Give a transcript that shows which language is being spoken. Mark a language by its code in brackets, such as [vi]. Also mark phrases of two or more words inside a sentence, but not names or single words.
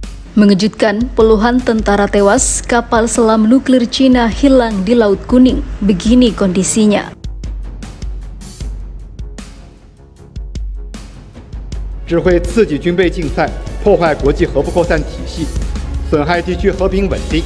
[id] Mengejutkan, puluhan tentara tewas, kapal selam nuklir Cina hilang di Laut Kuning. Begini kondisinya. [zh] 只会刺激军备竞赛，破坏国际核不扩散体系，损害地区和平稳定。